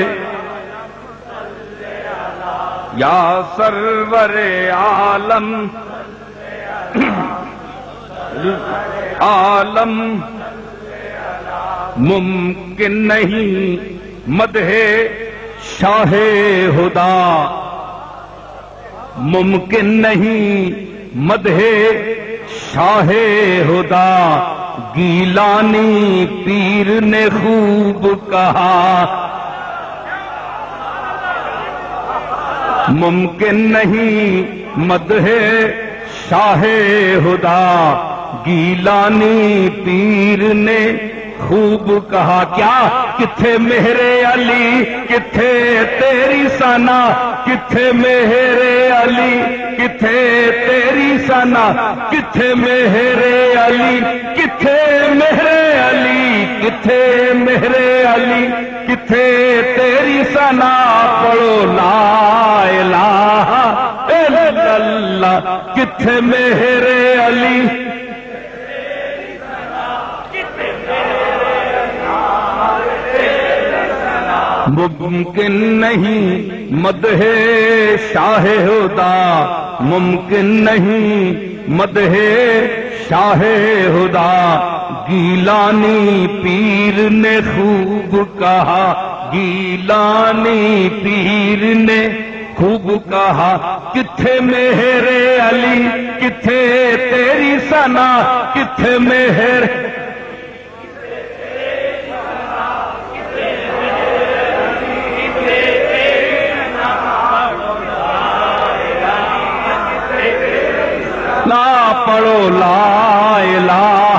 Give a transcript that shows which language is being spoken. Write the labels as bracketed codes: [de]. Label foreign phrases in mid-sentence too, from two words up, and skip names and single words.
[ur] یا سرور عالم عالم، ممکن نہیں مدح شاہ خدا، ممکن نہیں مدح شاہ خدا، گیلانی پیر نے خوب کہا، ممکن نہیں مدح شاہ خدا، گیلانی پیر نے خوب کہا، [pa] کیا کتھے مہر علی کتھے تیری ثنا، کتھے مہر علی کتھے تیری ثنا، کتھے مہر علی کتھے مہر علی کتھے مہر علی کتھے تیری ثنا، پڑھو [ar] لا الہ الا اللہ، [pa] کتھے مہر علی [ur] ممکن نہیں مدح شاہ خدا، ممکن نہیں مدح شاہ خدا، گیلانی پیر نے خوب کہا، گیلانی پیر نے خوب کہا، [pa] کتھے مہر علی کتھے تیری ثنا، کتھے مہر پڑھو [ar] لا الہ۔